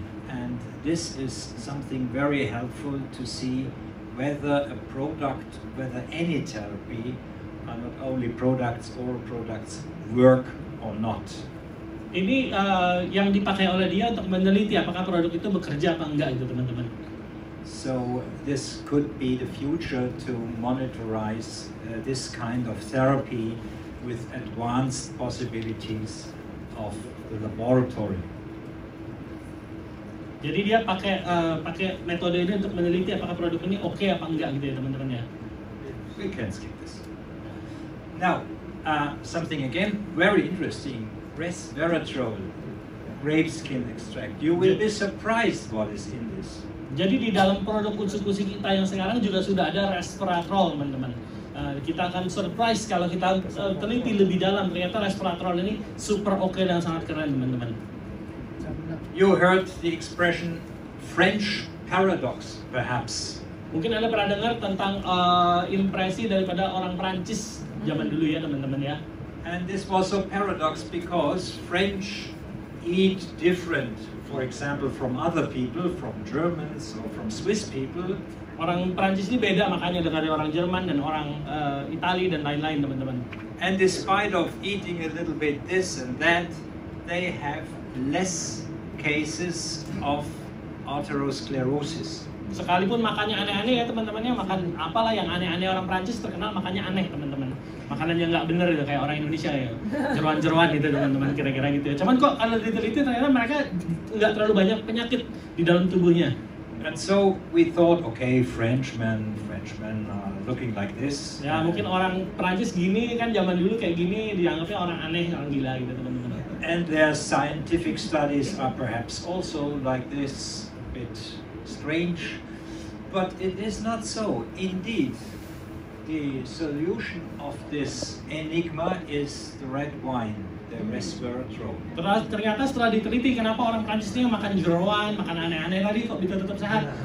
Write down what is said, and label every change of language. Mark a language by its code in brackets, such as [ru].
[en] And this is something very helpful to see whether a product, whether any therapy, not only products, oral products, work or not. [id] Ini yang dipakai oleh dia untuk meneliti apakah produk itu bekerja apa enggak itu teman-teman. [en] So this could be the future to monitorize this kind of therapy with advanced possibilities of the laboratory. [id] Jadi dia pakai metode ini untuk meneliti apakah produk ini oke apa enggak gitu ya teman-teman ya. [en] We can skip this. Now, something again very interesting, resveratrol, grape skin extract. You will be surprised what is in this. [id] Jadi di dalam produk Utsukushii kita yang sekarang juga sudah ada resveratrol teman-teman. Kita akan surprise kalau kita teliti lebih dalam, ternyata resveratrol ini super oke dan sangat keren teman-teman. [en] You heard the expression French paradox, perhaps. [id] Mungkin Anda pernah dengar tentang impresi daripada orang Prancis zaman dulu ya teman-teman ya. [en] And this was a paradox because French eat different, for example, from other people, from Germans or from Swiss people. [id] Orang Prancis ini beda makanya dari orang Jerman dan orang Itali dan lain-lain teman-teman. [en] And despite of eating a little bit this and that, they have less cases of atherosclerosis. [id] Sekalipun makannya aneh-aneh ya teman-temannya, makan apalah yang aneh-aneh, orang Prancis terkenal makannya aneh teman-teman. Makanan yang nggak bener gitu kayak orang Indonesia ya, jeruan-jeruan gitu teman-teman kira-kira gitu ya. Cuman kok kalau diteliti ternyata mereka nggak terlalu banyak penyakit di dalam tubuhnya. [en] And so we thought, okay, Frenchmen are looking like this. [id] Ya mungkin orang Prancis gini kan zaman dulu kayak gini dianggapnya orang aneh, orang gila gitu teman-teman. [en] And their scientific studies are perhaps also like this, a bit strange, but it is not so. Indeed, the solution of this enigma is the red wine, the resveratrol. [id] Ternyata setelah diteliti kenapa orang Prancis ini makan jeroan, makan aneh-aneh tadi kok bisa tetap sehat.